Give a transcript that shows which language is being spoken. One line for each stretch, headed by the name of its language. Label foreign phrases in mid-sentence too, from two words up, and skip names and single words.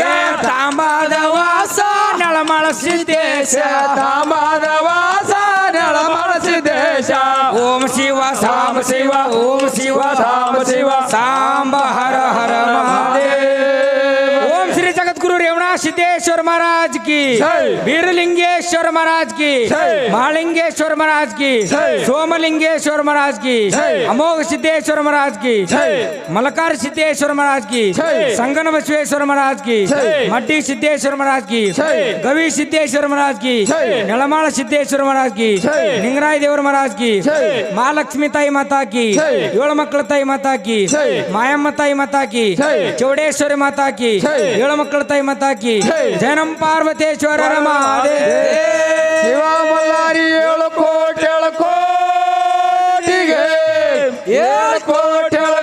Kannada: ತಾಂಬಾದ ವಾಸ ನಳಮಳ ಸಿದ್ದೇಶ ತಾಂಬಾದ ವಾಸ ನೆಳಮಳ ಸಿದ್ದೇಶ ಓಂ ಶಿವ ಸಾಂಬ ಶಿವ ಓಂ ಶಿವ ಸಾಂಬ ಶಿವ ಸಾಂಬ ಹರ ಹರ ಮಹಾದೇವ ಓಂ ಶ್ರೀ ಜಗದ್ಗುರು ರೇವಣ ಸಿದ್ದೇಶ್वर
Hindi: महाराज की जय। वीरलिंगेश्वर महाराज की जय। महालिंगेश्वर महाराज की जय। सोमलिंगेश्वर महाराज की जय। अमोघ सिद्धेश्वर महाराज की जय। मलकार सिद्धेश्वर महाराज की जय। संगन बसवेश्वर महाराज की जय। मड्डी सिद्धेश्वर महाराज की जय। गवी सिद्धेश्वर महाराज की जय। नलमाಳ सिद्धेश्वर महाराज की जय। निंगराय देवर महाराज की जय। महालक्ष्मी ताई माता की जय।
Kannada: ಏಳು ಮಕ್ಕಳ ತಾಯಿ
Hindi: माता की
Kannada: ಜೈ. ಮಾಯಮ್ಮ ತಾಯಿ
Hindi: माता की
Kannada: ಜೈ. ಚೌಡೇಶ್ವರಿ
Hindi: माता की
Kannada: ಜೈ. ಏಳು ಮಕ್ಕಳ ತಾಯಿ
Hindi: माता की
Kannada: ಜೈ. ಜನಂ ಪಾರ್ವತೇಶ್ವರ ಶಿವ ಮಲ್ಲಾರಿ 7 ಕೋಟಿ 7 ಕೋಟಿಗೆ 7 ಕೋಟಿ